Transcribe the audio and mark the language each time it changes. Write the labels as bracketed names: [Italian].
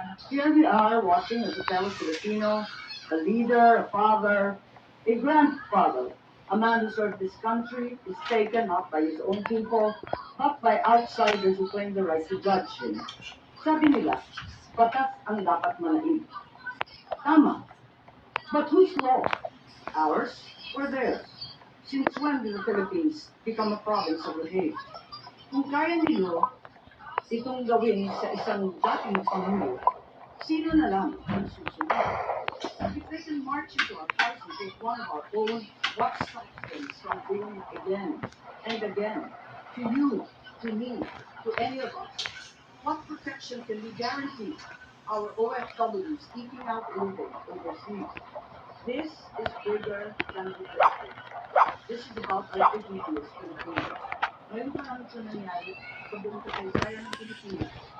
[English] Here we are watching as a fellow Filipino, a leader, a father, a grandfather, a man who served this country, is taken not by his own people, but by outsiders who claim the right to judge him. [Filipino] Sabi nila, batas ang dapat manaig. Tama. [English] But whose law? Ours or theirs? Since when did the Philippines become a province of the Hague? [Filipino] Kung kaya ninyo itong gawin sa isang dating pangulo, sino na lang ang susunod? [English] If they can march into our house and take one of our own, what stops them from doing it again and again? To you, to me, to any of us. What protection can we guarantee our OFWs eking out living overseas? This is bigger than the district. This is about our dignity as Filipinos. [Filipino] Ngayon pa lang ito nangyari sa buong kasaysayan ng Pilipinas.